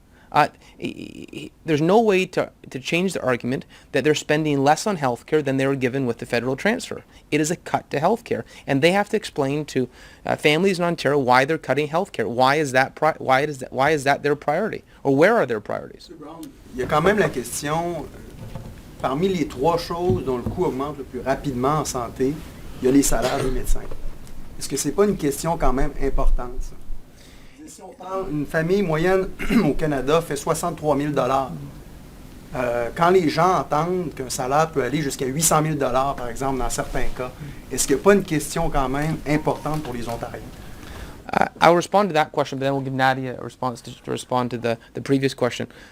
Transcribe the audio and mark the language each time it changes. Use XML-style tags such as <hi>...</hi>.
<en>There's no way to change the argument that they're spending less on healthcare than they were given with the federal transfer. It is a cut to healthcare, and they have to explain to families in Ontario why they're cutting healthcare. Why is that their priority, or where are their priorities?</en> <fr>Il y a quand même la question, parmi les trois choses dont le coût augmente le plus rapidement en santé, il y a les salaires des médecins. Est-ce que c'est pas une question quand même importante, ça? Si on parle, une famille moyenne au Canada fait 63 000 quand les gens entendent qu'un salaire peut aller jusqu'à 800 000 par exemple, dans certains cas, est-ce qu'il n'y a pas une question quand même importante pour les Ontariens?</fr> <en>I'll respond to that question, but then we'll give Nadia a response to respond to the previous question.</en>